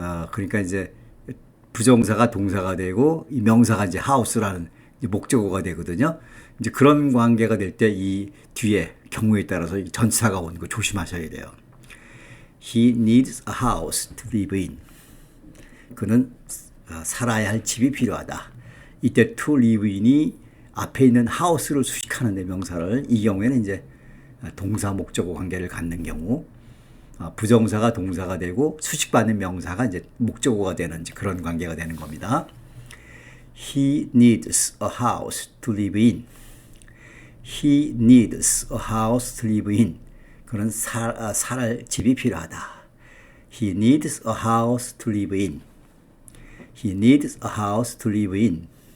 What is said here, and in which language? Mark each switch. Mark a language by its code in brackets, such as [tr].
[ko] 그러니까 이제 부정사가 동사가 되고 이 명사가 이제 house라는 목적어가 되거든요. 이제 그런 관계가 될 때 이 뒤에 경우에 따라서 전치사가 오는 거 조심하셔야 돼요. [en] He needs a house to live in. [ko] 그는 살아야 할 집이 필요하다. 이때 [en] to live in [ko] 이 앞에 있는 house를 수식하는데 명사를 이 경우에는 이제 동사 목적어 관계를 갖는 경우 부정사가 동사가 되고 수식받는 명사가 이제 목적어가 되는 그런 관계가 되는 겁니다. [en] He needs a house to live in. He needs a house to live in. [ko] 그는 살 집이 필요하다. [en] He needs a house to live in. He needs a house to live in.